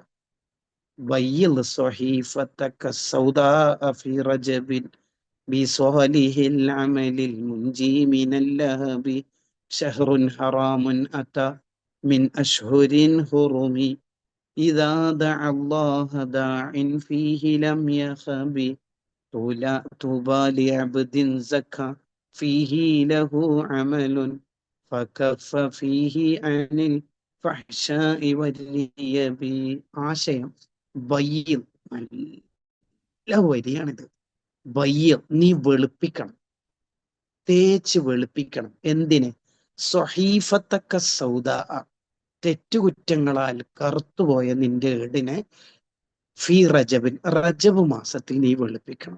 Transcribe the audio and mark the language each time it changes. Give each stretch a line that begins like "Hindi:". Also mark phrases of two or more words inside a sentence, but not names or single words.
Arabic: بيض صحيفتك سوداء في رجب بصالح العمل المنجي من اللهب شهر حرام أتى من أشهر حرم إذا دعا الله داع فيه لم يخب طوبى لعبد زكى فيه له عمل فكف فيه عن الفحشاء والريب.
Malayalam: ആശയം ബയ്യിൽ, നല്ല വരിയാണിത്. ബയ്യിൽ, നീ വെളുപ്പിക്കണം, തേച്ച് വെളുപ്പിക്കണം. എന്തിന്?
Arabic: صحيفتك سوداء,
Malayalam: തെറ്റുകുറ്റങ്ങളാൽ കറുത്തുപോയ നിന്റെ ഏടിനെ
Arabic: في رجب,
Malayalam: റജബ് മാസത്തിൽ നീ വെളുപ്പിക്കണം.